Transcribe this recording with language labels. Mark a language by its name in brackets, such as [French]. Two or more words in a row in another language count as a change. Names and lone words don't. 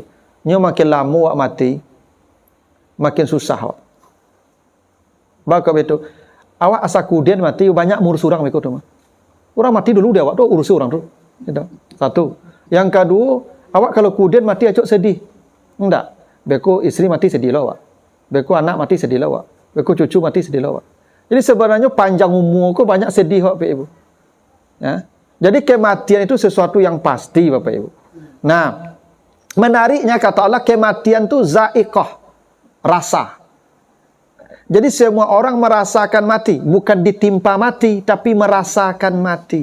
[Indonesian] Makin lama mati, makin susah. [Minangkabau] Baka itu, awak asa kudien mati, banyak ngurus orang begitu tuh. Orang mati dulu dia, awak tuh urus orang tuh. [Indonesian] Gitu. Satu. [Minangkabau] Yang kedua, awak kalau kudien mati acok sedih. Enggak. Beko istri mati sedih lah, awak. Beko anak mati sedih lah, awak. Beko cucu mati sedih lah, awak. [Indonesian] Jadi sebenarnya panjang umur kok banyak sedih, Bapak Ibu. Ya. Jadi kematian itu sesuatu yang pasti, Bapak Ibu. Nah, menariknya kata Allah, kematian itu za'iqah, rasa. Jadi semua orang merasakan mati, bukan ditimpa mati, tapi merasakan mati.